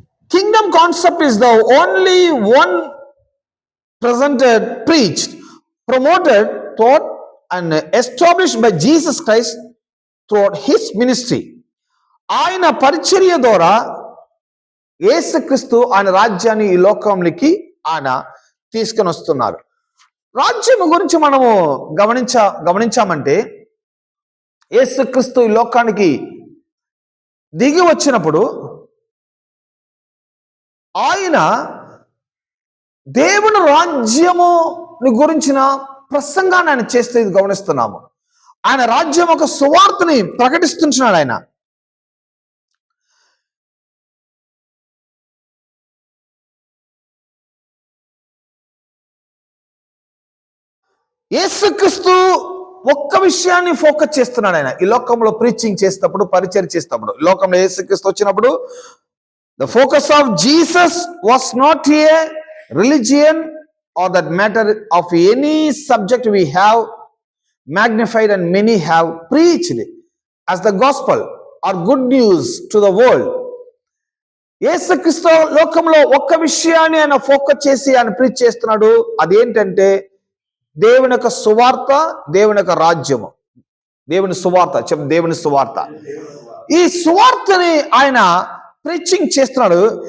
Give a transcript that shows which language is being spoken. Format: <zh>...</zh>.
<en>Kingdom concept is the only one presented, preached, promoted, taught and established by Jesus Christ throughout his ministry.</en> <te>ఆయన పరిచర్య ద్వారా యేసుక్రీస్తు ఆయన రాజ్యాన్ని ఈ లోకంలోకి ఆయన తీసుకొని వస్తున్నారు. రాజ్యం గురించి మనము గమనించామంటే యేసుక్రీస్తు ఈ లోకానికి దిగి వచ్చినప్పుడు ఆయన దేవుని రాజ్యము గురించిన ప్రసంగాన్ని ఆయన చేస్తే గమనిస్తున్నాము. ఆయన రాజ్యం ఒక సువార్తని ప్రకటిస్తున్నాడు. ఆయన యేసుక్రీస్తు ఒక్క విషయాన్ని ఫోకస్ చేస్తున్నాడు. ఆయన ఈ లోకంలో ప్రీచింగ్ చేసేటప్పుడు, పరిచయం చేసేటప్పుడు, ఈ లోకంలో యేసుక్రీస్తు వచ్చినప్పుడు</te> <en>the focus of Jesus was not a religion or that matter of any subject we have magnified and many have preached as the gospel or good news to the world.</en> <te>యేసుక్రీస్తు లోకంలో ఒక్క విషయాన్ని ఆయన ఫోకస్ చేసి ఆయన preach చేస్తున్నాడు. అదేంటంటే దేవుని యొక్క సువార్త, దేవుని యొక్క రాజ్యము. దేవుని సువార్త దేవుని సువార్త. ఈ సువార్తని ఆయన ప్రీచింగ్ చేస్తున్నాడు.</te>